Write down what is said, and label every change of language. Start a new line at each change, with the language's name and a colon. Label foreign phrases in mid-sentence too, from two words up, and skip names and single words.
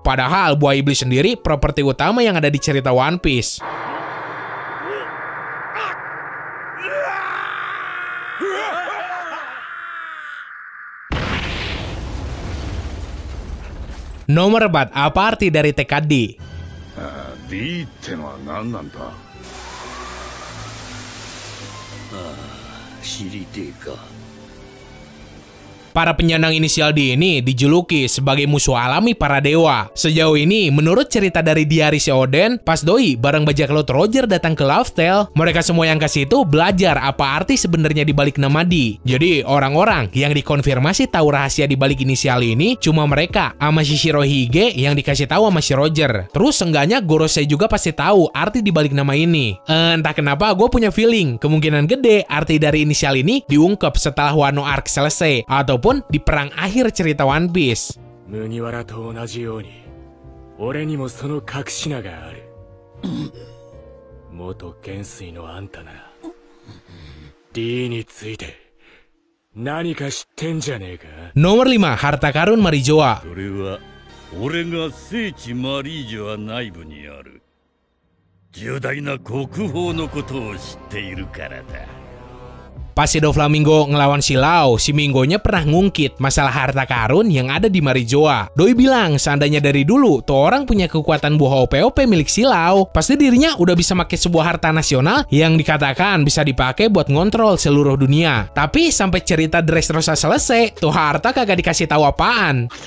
Indonesian: Padahal buah iblis sendiri properti utama yang ada di cerita One Piece. Nomor 4, apa arti dari TKD?
Japanese: D ってのは何なんだ? 知りてえか.
Indonesian: Para penyandang inisial D ini dijuluki sebagai musuh alami para dewa. Sejauh ini, menurut cerita dari diari si Oden, pas doi bareng bajak laut Roger datang ke Laugh Tale, mereka semua yang kasih itu belajar apa arti sebenarnya dibalik nama D. Jadi, orang-orang yang dikonfirmasi tahu rahasia dibalik inisial ini cuma mereka sama si Shirohige yang dikasih tahu sama si Roger. Terus seenggaknya Gorosei juga pasti tahu arti dibalik nama ini. Entah kenapa gue punya feeling kemungkinan gede arti dari inisial ini diungkap setelah Wano Arc selesai ataupun di perang akhir cerita One Piece.
Japanese: 麦わらと同じように、俺にもその隠し名がある. 元元帥のあんたならDについて何か知ってんじゃねえか?
Indonesian: Nomor 5, harta karun Marijoa.
Japanese: それは俺が聖地マリージョア内部にある重大な国宝のことを知っているからだ。
Indonesian: Pas si Doflamingo ngelawan si Lau, si Mingonya pernah ngungkit masalah harta karun yang ada di Marijoa. Doi bilang seandainya dari dulu tuh orang punya kekuatan buah OP-OP milik si Lau, pasti dirinya udah bisa pakai sebuah harta nasional yang dikatakan bisa dipakai buat ngontrol seluruh dunia. Tapi sampai cerita Dressrosa selesai, tuh harta kagak dikasih tahu apaan.